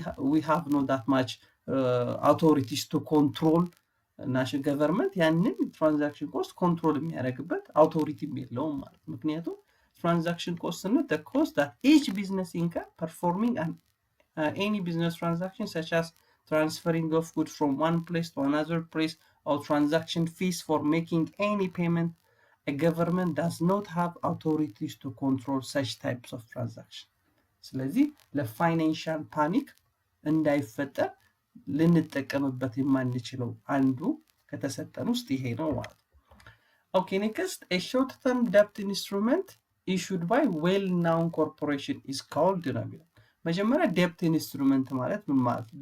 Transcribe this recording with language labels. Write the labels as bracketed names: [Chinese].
[English] we have not that much authorities to control [Amharic] ናሽናል ገቨርንመንት ያንን ትራንዛክሽን ኮስት ኮንትሮል የሚያደርግበት አውቶሪቲም የለውም ማለት። ምክንያቱም ትራንዛክሽን ኮስት ነው [English] the cost that each business incur performing any business transaction such as transferring of goods from one place to another place or transaction fees for making any payment. A government does not have authorities to control such types of transaction. [Amharic] ስለዚህ ለፋይናንሻል ፓኒክ እንዳይፈጠር ልንጠቀምበት የማንችለው አንዱ ከተሰጠን ውስጥ ይሄ ነው ማለት ነው። ኦኬ ኔክስት [English] a short term debt instrument issued by well known corporation is called [Amharic] ነው የሚለው። መጀመሪያ ዴፕት ኢንስትሩመንት ማለት ምን ማለት ነው?